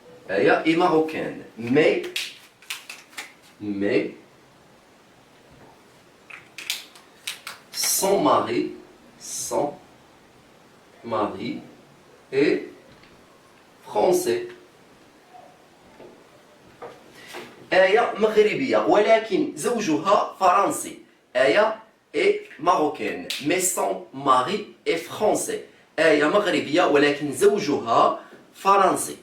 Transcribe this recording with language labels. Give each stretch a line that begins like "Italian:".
French: آية اي ماروكان، مي son mari est français.
Arabic: آية مغربية ولكن زوجها فرنسي.
French: آية est marocaine mais son mari est français.
Arabic: آية مغربية ولكن زوجها فرنسي.